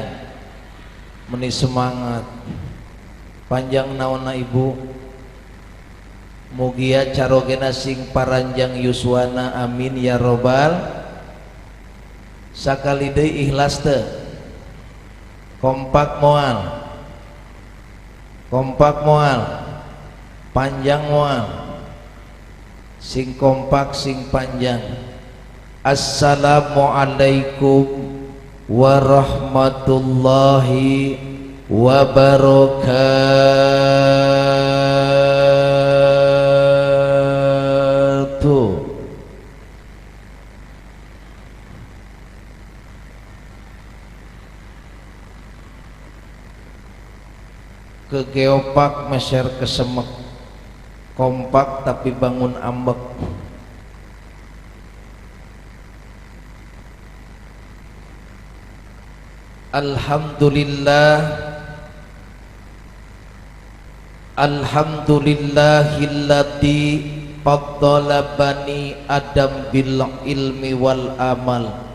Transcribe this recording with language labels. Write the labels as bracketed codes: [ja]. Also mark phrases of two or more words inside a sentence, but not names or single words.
[su] Meni semangat panjang naonna ibu, mugia carogena sing paranjang yuswana, [ar] آمين يا رب. [su] Sakali deui ikhlas teu? Kompak moal, kompak moal, panjang moal, sing kompak sing panjang. [ar] السلام عليكم ورحمة الله وبركاته. [su] Ke geopark meser kesemek, kompak tapi bangun ambek. [ar] الحمد لله، الحمد لله الذي فضل بني آدم بالعلم والعمل,